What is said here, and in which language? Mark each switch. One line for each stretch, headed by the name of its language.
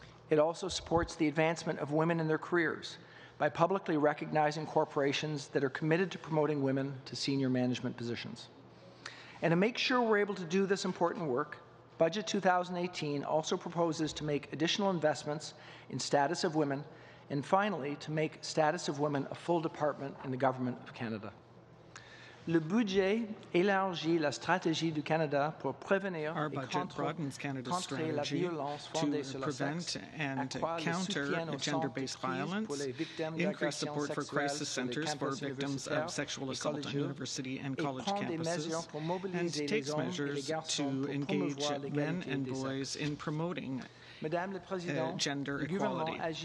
English: It also supports the advancement of women in their careers by publicly recognizing corporations that are committed to promoting women to senior management positions. And to make sure we're able to do this important work, Budget 2018 also proposes to make additional investments in status of women, and finally, to make status of women a full department in the Government of Canada.
French: Le budget élargit la stratégie du Canada pour prévenir
English: Our budget broadens Canada's strategy to prevent and counter gender-based violence, increase support for crisis centres for victims of sexual assault on university and college campuses, and takes measures to engage men and boys in promoting gender equality.